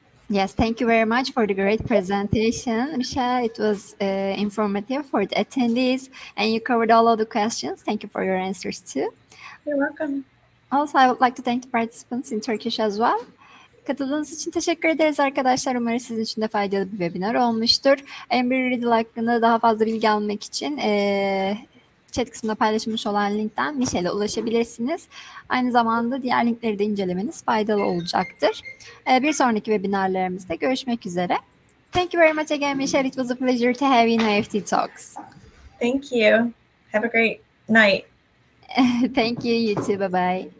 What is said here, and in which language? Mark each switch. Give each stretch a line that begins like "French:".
English: Yes, thank you very much for the great presentation, Michelle. It was informative for the attendees, and you covered all of the questions. Thank you for your answers too. You're welcome. Also, I would like to thank the participants in Turkish as well.
Turkish: Katıldığınız için teşekkür ederiz arkadaşlar. Umarım sizin için de faydalı bir webinar olmuştur. Embry-Riddle hakkında daha fazla bilgi almak için chat kısmında paylaşılmış olan linkten Michelle'e ulaşabilirsiniz. Aynı zamanda diğer linkleri de incelemeniz faydalı olacaktır. Bir sonraki webinarlarımızda görüşmek üzere.
English: Thank you very much again, Michelle. It was a pleasure to have you in IEFT Talks. Thank you. Have a great night. Thank you. You too. Bye-bye.